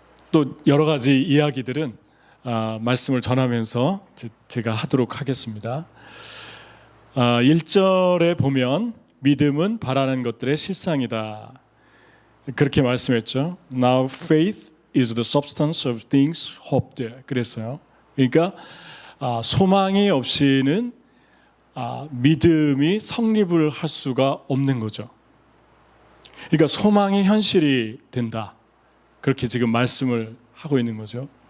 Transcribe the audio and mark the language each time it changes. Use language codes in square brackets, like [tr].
[ko] 또 여러 가지 이야기들은 말씀을 전하면서 제가 하도록 하겠습니다. 1절에 보면 믿음은 바라는 것들의 실상이다, 그렇게 말씀했죠. [en] Now faith is the substance of things hoped. [ko] 그랬어요. 그러니까 소망이 없이는 믿음이 성립을 할 수가 없는 거죠. 그러니까 소망이 현실이 된다, 그렇게 지금 말씀을 하고 있는 거죠.